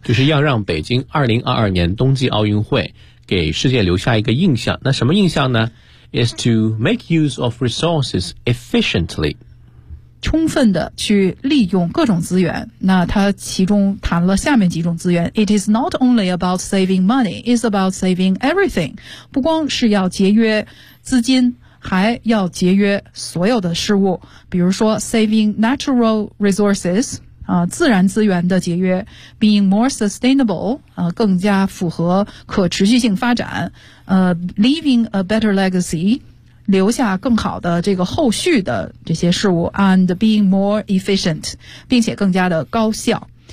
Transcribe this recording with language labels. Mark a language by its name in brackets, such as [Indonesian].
[Chinese] 就是要让北京2022年冬季奥运会给世界留下一个印象。那什么印象呢？ [English] is to make use of resources efficiently， [Chinese] 充分的去利用各种资源。那他其中谈了下面几种资源。 [English] It is not only about saving money, it's about saving everything. [Chinese] 不光是要节约资金，还要节约所有的事物。比如说 [English] saving natural resources, [Chinese] 自然资源的节约， [English] being more sustainable, [Chinese] 更加符合可持续性发展， [English] leaving a better legacy, [Chinese] 留下更好的这个后续的这些事物 [English] and being more efficient, [Chinese] 并且更加的高效。